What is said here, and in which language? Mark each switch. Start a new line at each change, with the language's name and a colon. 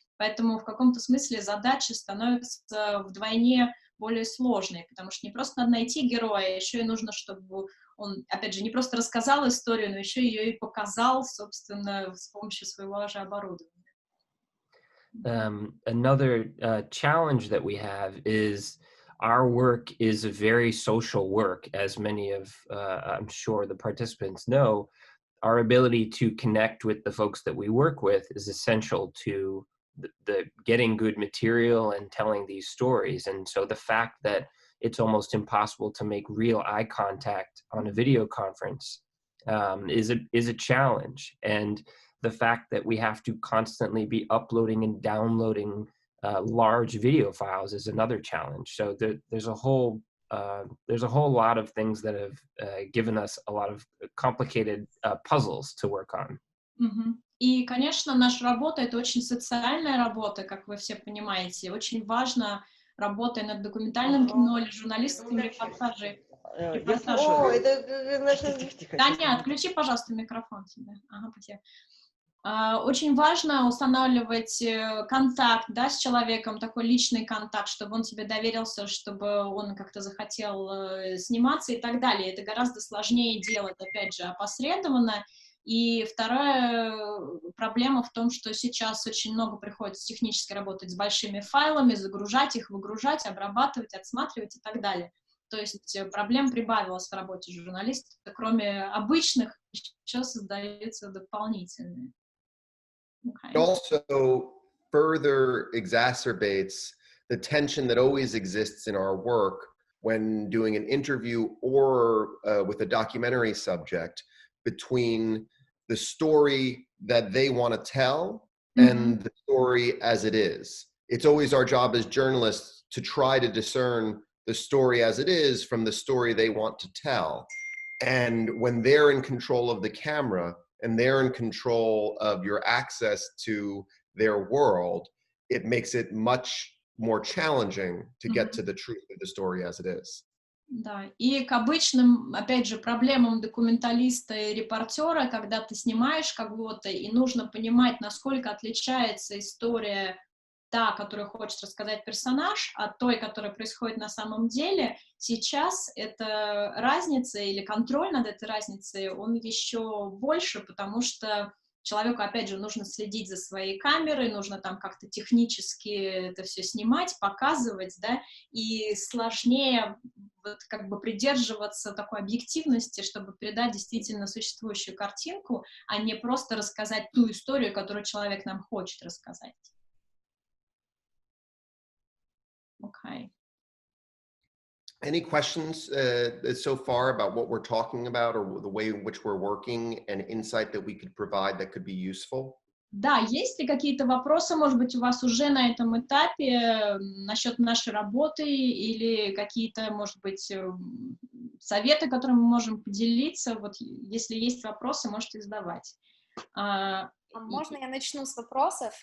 Russian: Поэтому в каком-то смысле задача становится вдвойне более сложной, потому что не просто надо найти героя, еще и нужно, чтобы он, опять же, не просто рассказал историю, но еще ее и показал, собственно, с помощью своего же оборудования.
English: Another challenge that we have is our work is a very social work, as many of, I'm sure the participants know. Our ability to connect with the folks that we work with is essential to the getting good material and telling these stories. And so the fact that it's almost impossible to make real eye contact on a video conference is a challenge. And the fact that we have to constantly be uploading and downloading large video files is another challenge. So there's a whole lot of things that have given us a lot of complicated puzzles to work on.
Russian: И, конечно, наша работа — это очень социальная работа, как вы все понимаете. Очень важно, работая над документальным кино или журналистскими репортажи. О, это... Таня, отключи, пожалуйста, микрофон себе. Ага, потерял. Очень важно устанавливать контакт, да, с человеком, такой личный контакт, чтобы он тебе доверился, чтобы он как-то захотел сниматься и так далее. Это гораздо сложнее делать, опять же, опосредованно. И вторая проблема в том, что сейчас очень много приходится технически работать с большими файлами, загружать их, выгружать, обрабатывать, отсматривать и так далее. То есть проблем прибавилось в работе журналиста. Кроме обычных, еще создаются дополнительные.
English: It also further exacerbates the tension that always exists in our work when doing an interview or with a documentary subject between the story that they want to tell and the story as it is. It's always our job as journalists to try to discern the story as it is from the story they want to tell. And when they're in control of the camera and they're in control of your access to their world, it makes it much more challenging to get to the truth of the story as it is.
Russian: Да, и к обычным, опять же, проблемам документалиста и репортера, когда ты снимаешь кого-то, и нужно понимать, насколько отличается история та, которую хочет рассказать персонаж, от той, которая происходит на самом деле, сейчас эта разница или контроль над этой разницей, он еще больше, потому что человеку, опять же, нужно следить за своей камерой, нужно там как-то технически это все снимать, показывать, да, и сложнее вот как бы придерживаться такой объективности, чтобы передать действительно существующую картинку, а не просто рассказать ту историю, которую человек нам хочет рассказать.
English: Okay. Any questions so far about what we're talking about or the way in which we're working and insight that we could provide that could be useful?
Russian: Да, есть ли какие-то вопросы, может быть, у вас уже на этом этапе насчет нашей работы или какие-то, может быть, советы, которыми мы можем поделиться? Вот если есть вопросы, можете задавать. Можно я начну с вопросов?